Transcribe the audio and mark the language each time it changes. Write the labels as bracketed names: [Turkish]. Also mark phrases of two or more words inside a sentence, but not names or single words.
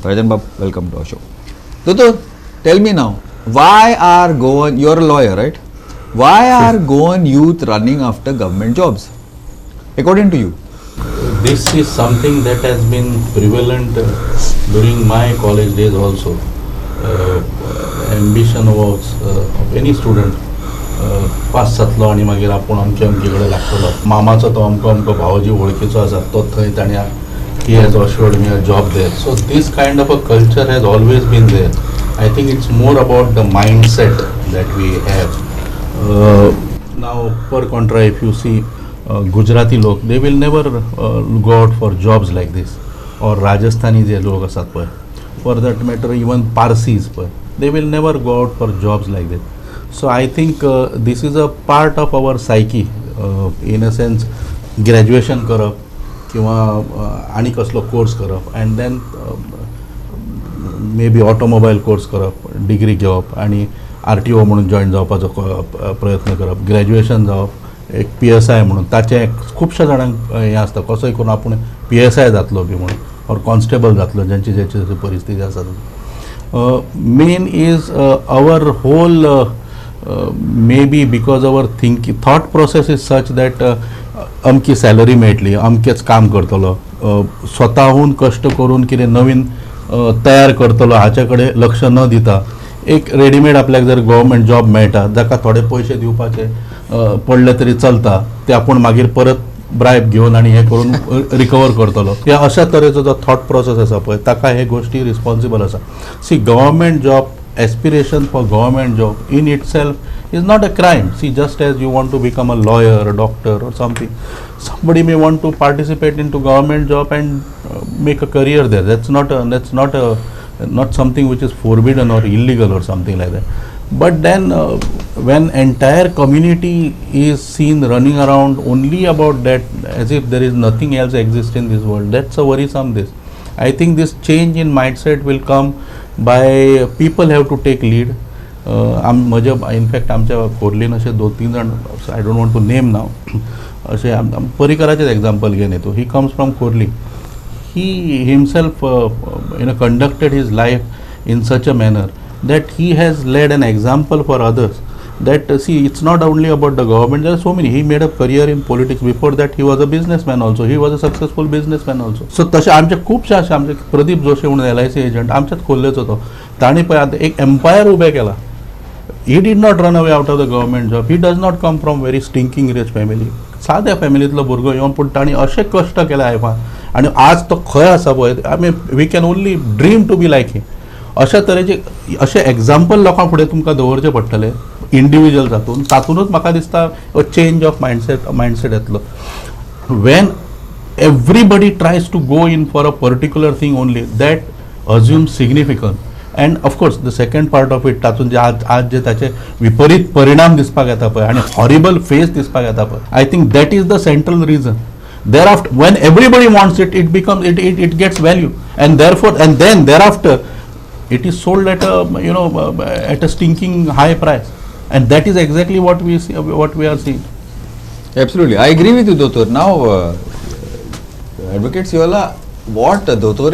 [English] Trajan Bab, welcome to our show. Toto, tell me now, why are Goan, you're a lawyer, right? Why are Goan youth running after government jobs, according to you? This is something that has been prevalent during my college days also. Ambition was of any student. [Konkani] पास जातलो आनी मागीर आपूण अमके कडेन लागतलो. मामाचो तो अमको भावजी वळखीचो आसा, तो थंय ताणी [English] he has assured me a job there. So this kind of a culture has always been there. I think it's more about the mindset that we have. Now per contra, if you see Gujarati lok, they will never go out for jobs like this, or Rajasthani [Konkani] je log asat pay, [English] for that matter even Parsis pay, they will never go out for jobs like this. So I think this is a part of our psyche, in a sense. [Konkani] Graduation करप किंवा आनी कसलो कोर्स करप, [English] and then maybe automobile [Konkani] कोर्स करप, डिग्री घेवप आनी RTO म्हणून जॉइन जावपाचो प्रयत्न करप, ग्रॅज्युएशन जावप, एक PSI म्हणून ताचे खुबशा जाणांक हें आसता कसोय करून आपूण PSI जातलो बी म्हणून, और कॉन्स्टेबल जातलो, ज्यांची ज्याची परिस्थिती आसा. [English] main is our whole maybe because our thought process is such that [Konkani] अमकी सॅलरी मेळटली, अमकेच काम करतलो, स्वताहून कष्ट करून कितें नवीन तयार करतलो हाचे कडेन लक्ष न दिता एक रेडीमेड आपल्याक जर [English] government job [Konkani] मेळटा, जाका थोडे पयशे दिवपाचे पडले तरी चलता, ते आपूण मागीर परत ब्रायब घेवन आनी हे करून रिकवर करतलो, ह्या अशा तरेचो जो [English] thought process [Konkani] आसा पळय ताका हे गोश्टी रिस्पॉन्सिबल आसा. [English] see, government job, aspiration for government job in itself is not a crime. See, just as you want to become a lawyer, a doctor or something, somebody may want to participate into government job and make a career there. That's not something which is forbidden or illegal or something like that. But then when entire community is seen running around only about that, as if there is nothing else exists in this world, that's a worrisome this. I think this change in mindset will come by people have to take lead. [Konkani] इनफॅक्ट आमच्या खोर्लीन असे 2-3 जण, [English] I don't want to name [Konkani] नाव, असे परिकराचेच एक्झाम्पल घेवन येतो. [English] he comes from खोर्ली. he himself conducted his life in such a manner that he has led an example for others. That see, it's not only about the government. There are so many. He made a career in politics. Before that, he was a businessman also. He was a successful businessman also. [Konkani] So तसे आमचे खूपशे असे, आमचे प्रदीप जोशी म्हणून LIC एजंट आमच्यात खोल्लेच होतो. ताणी पळय आतां एक एम्पायर उबें केला. [English] He did not run away out of the government job. He does not come from very stinking rich family. [Konkani] साद्या फॅमिलींतलो भुरगो येवन पूण ताणी अशें कश्ट केले लायफान, आनी आज तो खंय आसा पळय, आमी [English] we can only dream to be like him. [Konkani] अशा तरेचे अशे एग्जाम्पल लोकां फुडें तुमकां दवरचें पडटलें इंडिविज्युअल तातूंतूच म्हाका दिसता [English] change of mindset [Konkani] येतलो. [English] वेन everybody tries to go in for a particular thing only, that assumes significance. And of course the second part of it, [Konkani] तातून जे आज जे ताचे विपरीत परिणाम दिसपाक येता पळय आनी [English] horrible face [Konkani] दिसपाक येता पळय, [English] I think that is the central reason. Thereafter, when everybody wants it, it becomes it gets value, and therefore, and then thereafter, it is sold at at a stinking high price, and that is exactly what we see, what we are seeing. Absolutely, I agree with you, Dr. Now, Advocate Siola, what Dr.